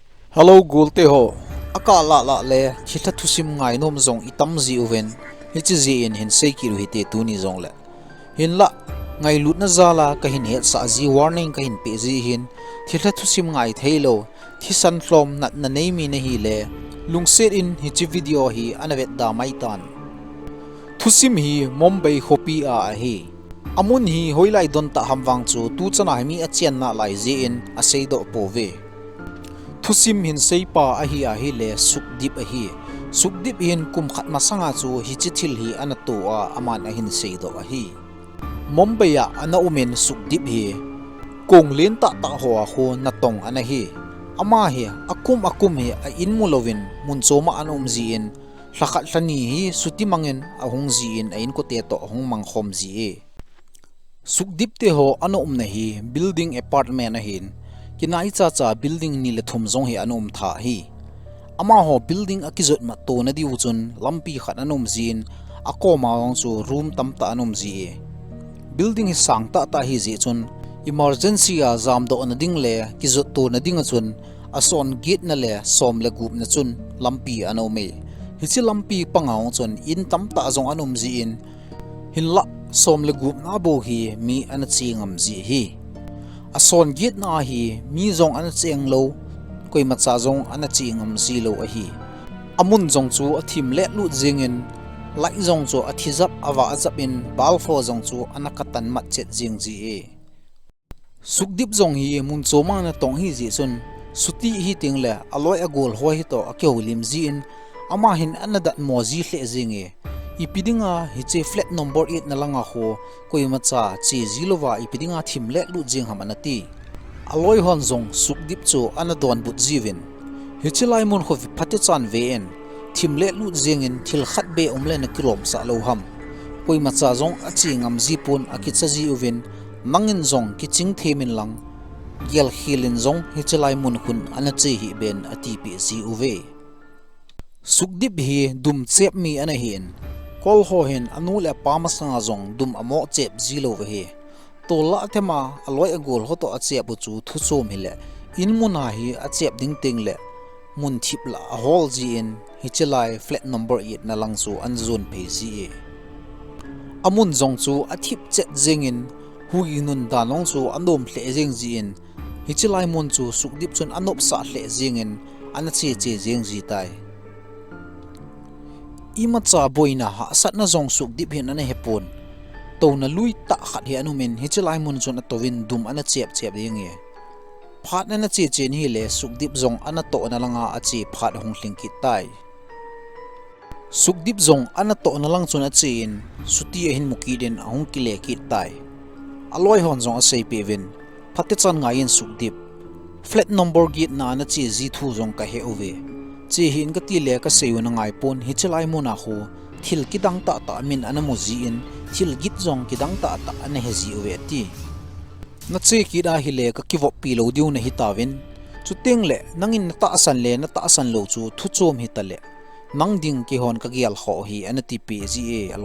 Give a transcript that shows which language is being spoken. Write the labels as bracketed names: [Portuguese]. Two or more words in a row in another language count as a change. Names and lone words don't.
[Thado Chin] Hello gulte ho akala la le Thilha Thusim ngai nom zong itam zi uven hichi zi in hin sei ki ru hi te tu ni zong le hin la ngai lut na zala ka hin het sa zi warning ka hin pe zi hin Thilha Thusim ngai thailo thi san hlom nat na nei mi na hi le lungset in hichi video hi anavet da mai tan Thusim hi Mumbai hopi a hi amun hi hoilai don ta hamwang chu tu chana mi a chen na lai zi in a sei do pove Thusim hin seipa a hi le sukdip a hi sukdip hin kum khat masanga chu hi chithil hi anato a aman a hin seido a hi Mumbai a ana umen sukdip hi kong len ta ho a ho na tong ana hi ama hi akum hi a in mulovin munchoma anom ji in hlakhat hlani hi suti mangen a hung ji in a in ko te to hung mang khom ji e sukdip te ho anom na hi [English] building apartment [Thado Chin] a hin kinai cha building ni le thum zong hi anom tha hi ama ho building akizot ma to na di uchun lampi khat anom zin akoma ong chu room tamta anom ji e building hi sangta ta hi ji chun emergency a jam do na ding le kizot to na ding chun ason gate na le som le gup na chun lampi anome hi chi lampi pangaw chun in tamta zong anom ji in hin la som le gup na bo hi mi an chi ngam ji hi ason git na hi mi zong an cheng lo koi macha zong an chi ngam si lo a hi amun zong chu athim le lu jingin lai zong chu athizap awa azap in balfo zong chu anakatan mat chet jing ji e sukdip zong hi mun choma na tong hi ji chun suti hi ting le aloi agol hoi hi to akeu lim ji in ama hin anadat moji hle jing e ipidinga hiche [English] flat number 8 [Thado Chin] na langa ho koimacha chi zilowa ipidinga thimle lu jing hamanati aloi hon zong sukdip chu anadon but jiwin hichilai mun kho phate chan ven thimle lu jingin thil khat be umle na kilom sa lo ham koimacha zong achi ngam jipun akicha ji uwin mangin zong kiching themin lang gel hilin zong hichilai mun khun anachi hi ben ati pi ji uwe sukdip hi dum chep mi ana hin kol ho hin anule pamasanga zong dum amo chep zilo ve tola thema aloi agol ho to achep chu thu chom hile in muna hi achep ding ting le mun thipla a hol ji in hichelai [English] flat number 8 [Thado Chin] na lang chu an zone phe ji e amun zong chu athip chet jengin hui nun da long chu anom hle jeng ji in hichelai mun chu sukdip chun anop sa hle jengin anache che jeng ji tai imacha boina ha satna zong sukdip hin ane hepon to na lui ta khat hi anumen hichelai mun chon atowin dum ana chep yenge phat na che che ni le sukdip zong ana to na langa achi phat hong hlingki tai sukdip zong ana to na lang chon achi in suti hin muki den ahong kile ki tai aloi hon zong asei pevin phate chan ngain sukdip [English] flat number [Thado Chin] gate na na chi ji thu zong ka he ove chi hin ka ti le ka seyu na ngai pon hichelai mona ho thil kidang ta min anamo ji in thil git zong kidang ta ane he ji we ti na che ki da hi le ka kiwo pi lo diu na hi tawin chu teng le nangin na ta asan lo chu thu chom hi tale mang ding ki hon ka gial ho hi anati pi ji e